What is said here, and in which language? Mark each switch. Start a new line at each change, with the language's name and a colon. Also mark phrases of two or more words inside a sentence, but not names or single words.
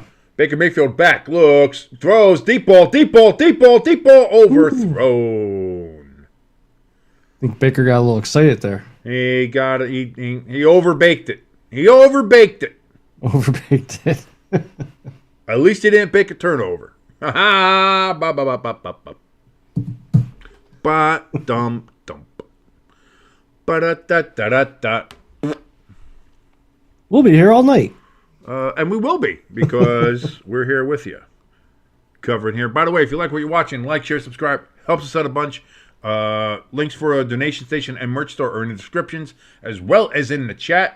English: Baker Mayfield back, looks, throws, deep ball, overthrown. I think Baker got a little excited there. He got it. He overbaked it. Overbaked it. At least he didn't bake a turnover. Ha ha! Ba ba ba ba ba ba. Ba dum dum. Ba da da da da da. We'll be here all night. And we will be, because we're here with you. covering here. By the way, if you like what you're watching, like, share, subscribe. Helps us out a bunch. Links for a donation station and merch store are in the descriptions, as well as in the chat.